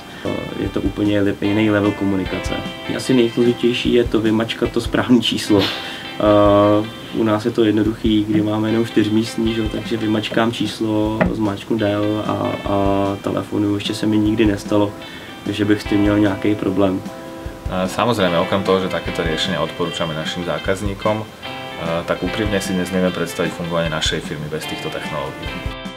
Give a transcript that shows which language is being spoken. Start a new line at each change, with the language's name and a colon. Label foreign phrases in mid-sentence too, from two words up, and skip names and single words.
Czech: Je to úplně jiný level komunikace. Asi nejsložitější je to vymačkat to správné číslo. U nás je to jednoduchý, kdy máme jenom 4místní, takže vymačkám číslo, zmáčknu dial a telefonu. Ještě se mi nikdy nestalo, že bych s tím měl nějaký problém.
Slovak: Samozrejme, okrem toho, že takéto riešenia odporúčame našim zákazníkom, tak úprimne si dnes nevieme predstaviť fungovanie našej firmy bez týchto technológií.